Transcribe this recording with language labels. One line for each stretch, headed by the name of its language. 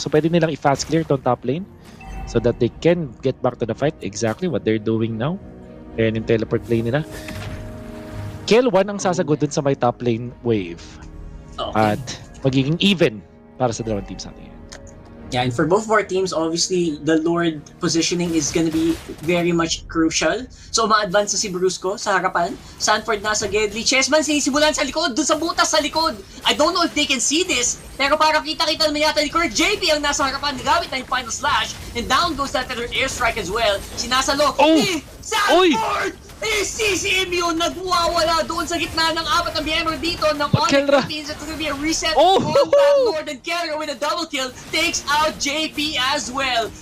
Filipino: So pwede nilang i-fast clear itong top lane
English: so that they can get back to the fight. Exactly what they're doing now.
Filipino: Ayan yung teleport play nila. Kill-1 ang sasagot dun sa may top lane wave.
English: Okay.
Filipino: At magiging even para sa dalawang teams natin.
English: Yeah, and for both of our teams, obviously, the Lord positioning is gonna be very much crucial.
Filipino: So, ma-advance na si Brusco sa harapan. Sanford nasa Gedli. Chessman sinisimulan sa likod, dun sa butas sa likod.
English: I don't know if they can see this,
Filipino: pero parang kita-kita naman yata ni Kirk.
English: JP
Filipino: ang nasa harapan, nagamit na yung
English: final slash, and down goes that third airstrike as well.
Filipino: Sinasalo. Sanford! CCMU nagwawala doon sa gitna ng apat na miyembro dito ng Onyx Philippines.
English: It's gonna be a reset on that Lord, and Kelra with a double kill takes out JP as well.